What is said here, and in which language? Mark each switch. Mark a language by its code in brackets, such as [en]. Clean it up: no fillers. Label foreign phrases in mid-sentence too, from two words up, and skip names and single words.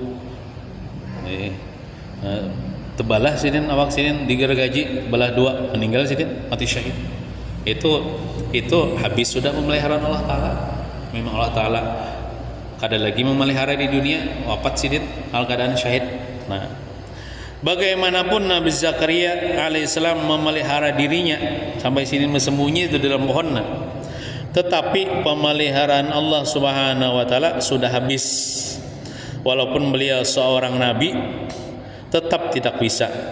[id] Tebalah sidin awak sidin digergaji belah dua, meninggal sidin mati syahid. Itu habis sudah pemeliharaan [ar] الله تعالى. [id] Memang [ar] الله تعالى [id] kada lagi memelihara di dunia, wafat sidin al keadaan syahid. Nah bagaimanapun Nabi Zakaria alaihissalam memelihara dirinya sampai sini bersembunyi itu dalam pohon, tetapi pemeliharaan Allah [ar] سبحانه وتعالى [id] sudah habis. Walaupun beliau seorang nabi, tetap tidak bisa.